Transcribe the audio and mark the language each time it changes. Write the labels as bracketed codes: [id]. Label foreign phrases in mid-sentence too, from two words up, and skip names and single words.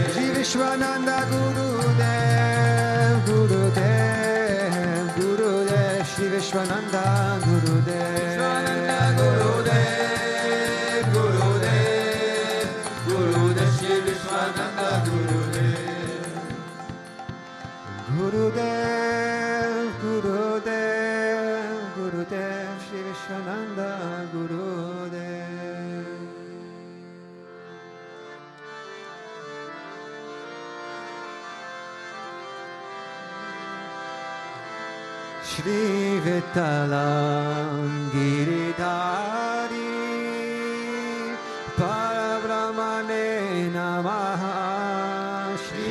[sa] Sri Vishwananda Gurudev Gurudev Gurudev Sri Vishwananda Gurudev Vishwananda Gurudev Gurudev Gurudev Sri Vishwananda Gurudev Gurudev Gurudev Gurudev Sri Vishwananda Gurudev Shri Vitalam Giridhari Parabrahmane Namaha Shri